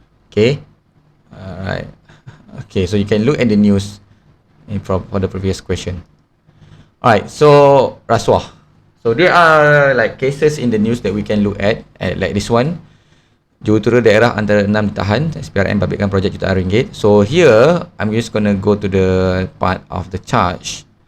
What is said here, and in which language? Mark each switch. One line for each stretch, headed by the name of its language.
English: Okay, alright. Okay, so you can look at the news for the previous question. Alright, so rasuah. So there are like cases in the news that we can look at like this one.
Malay: Jurutera daerah antara 6 ditahan, SPRM babitkan projek jutaan ringgit.
English: So here, I'm just gonna go to the part of the charge.